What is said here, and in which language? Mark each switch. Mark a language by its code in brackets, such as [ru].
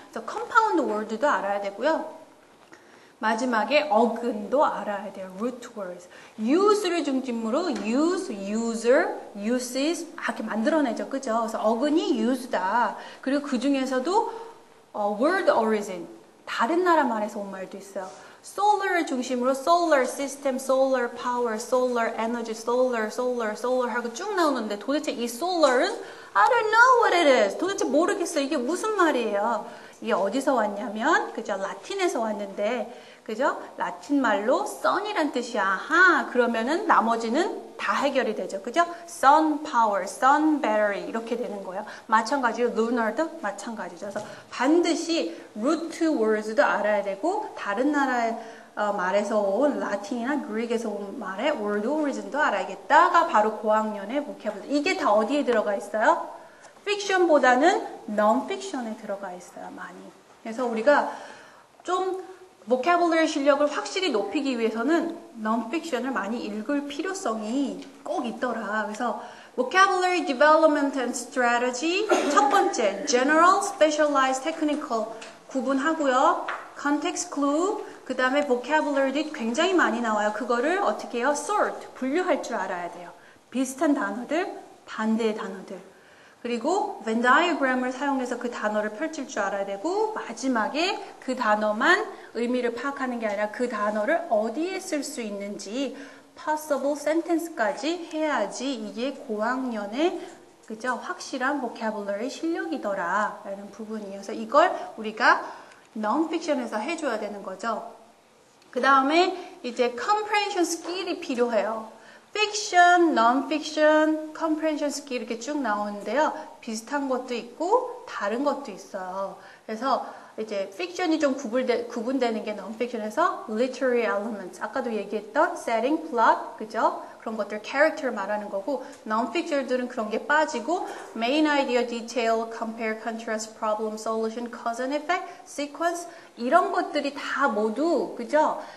[ko] 그래서 compound word도 알아야 되고요. 마지막에 어근도 알아야 돼요. root words. use를 중심으로 use, user, uses 이렇게 만들어내죠. 그죠? 그래서 어근이 use다. 그리고 그 중에서도 word origin. 다른 나라 말에서 온 말도 있어요. solar을 중심으로 solar system, solar power, solar energy, solar 하고 쭉 나오는데 도대체 이 solar은 [en] I don't know what it is. [ko] 도대체 모르겠어요. 이게 무슨 말이에요. 이게 어디서 왔냐면, 그죠? 라틴에서 왔는데, 그죠? 라틴 말로 sun이란 뜻이야. 아하, 그러면은 나머지는 다 해결이 되죠. 그죠? sun power, sun battery 이렇게 되는 거예요. 마찬가지로 lunar도 마찬가지죠. 그래서 반드시 root words도 알아야 되고, 다른 나라의 말에서 온 라틴이나 그릭에서 온 말의 word origin도 알아야겠다가 바로 고학년의 vocabulary. 이게 다 어디에 들어가 있어요? 픽션보다는 non-fiction에 들어가 있어요. 많이. 그래서 우리가 좀 vocabulary 실력을 확실히 높이기 위해서는 non-fiction을 많이 읽을 필요성이 꼭 있더라. 그래서 vocabulary development and strategy 첫 번째 general, specialized, technical 구분하고요. context clue 그 다음에 vocabulary도 굉장히 많이 나와요. 그거를 어떻게 해요? sort, 분류할 줄 알아야 돼요. 비슷한 단어들, 반대의 단어들. 그리고 Venn diagram을 사용해서 그 단어를 펼칠 줄 알아야 되고, 마지막에 그 단어만 의미를 파악하는 게 아니라 그 단어를 어디에 쓸 수 있는지 possible sentence까지 해야지 이게 고학년의 그죠? 확실한 vocabulary 실력이더라 라는 부분이에요. 그래서 이걸 우리가 non-fiction에서 해줘야 되는 거죠. 그 다음에 이제 comprehension skill이 필요해요. fiction, non-fiction, comprehension skill 이렇게 쭉 나오는데요. 비슷한 것도 있고 다른 것도 있어요. 그래서 이제 fiction이 좀 구분되는 게 non-fiction에서 literary elements, 아까도 얘기했던 setting, plot, 그죠? 그런 것들 character 말하는 거고, non-fiction들은 그런 게 빠지고 main idea, detail, compare, contrast, problem, solution, cause and effect, sequence 이런 것들이 다 모두 그죠?